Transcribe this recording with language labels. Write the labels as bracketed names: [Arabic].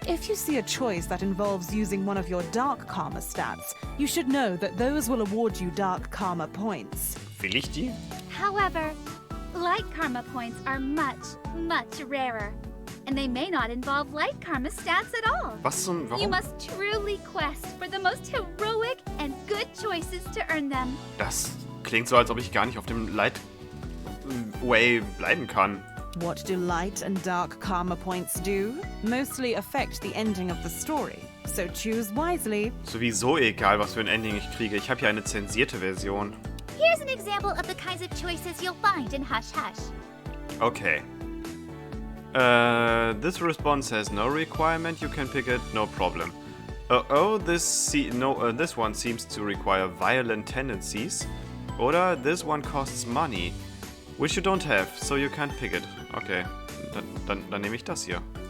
[English] If you see a choice that involves using one of your dark karma stats, you should know that those will award you dark karma points. [German] Will ich die? [English] However, light karma points are much, much rarer. And they may not involve light karma stats at all. [German] Was zum... [English] You [German] Warum? [English] must truly quest for the most heroic and good choices to earn them. [German] Das klingt so, als ob ich gar nicht auf dem Light Way bleiben kann. [English] What do light and dark karma points do? Mostly affect the ending of the story, so choose wisely. [German] Sowieso egal, was für ein Ending ich kriege. Ich habe hier eine zensierte Version. [English] Here's an example of the kinds of choices you'll find in Hush Hush. Okay. This response has no requirement. You can pick it, no problem. This one seems to require violent tendencies. Oder this one costs money, which you don't have, so you can't pick it. [German] Okay, dann nehme ich das hier.